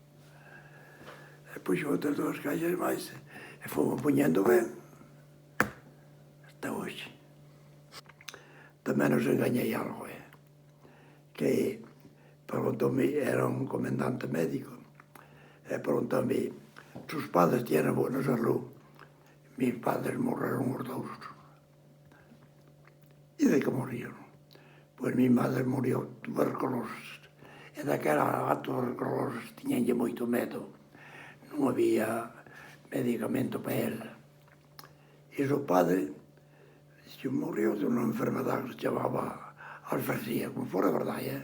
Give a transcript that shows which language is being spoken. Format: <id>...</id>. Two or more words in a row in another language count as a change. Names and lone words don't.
<gl>E puxo outras 2 caixas máis, e fomos poñendo ben, hasta hoxe. Tamén nos engañei algo, que preguntoume, era un comendante médico, e preguntoume,</gl> <es>tus padres tienen buena salud?</es> <gl>Mis padres morreron os 2. E de que morreron?</gl> <es>Pois mi madre murió tuberculosis.</es> <gl>E daquela a tuberculosis tiñanlle moito medo. Non había medicamento para ela. E o padre morreu de unha enfermedade que se chamaba alfasia, como fora verdade.</gl>